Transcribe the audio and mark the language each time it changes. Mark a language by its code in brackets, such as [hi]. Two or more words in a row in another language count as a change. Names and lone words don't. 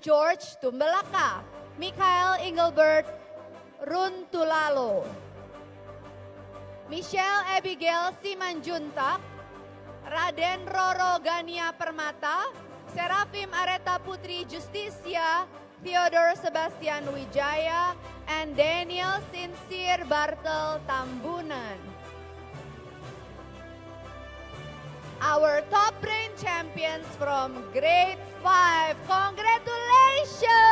[en] George Tumbelaka, Mikael Engelbert Runtulalo, Michelle Abigail Simanjuntak, Raden Roro Gania Permata, Serafim Areta Putri Justisia, Theodore Sebastian Wijaya, and Daniel Sincere Bartel Tambunan. Our top brain champions from grade 5. Congratulations!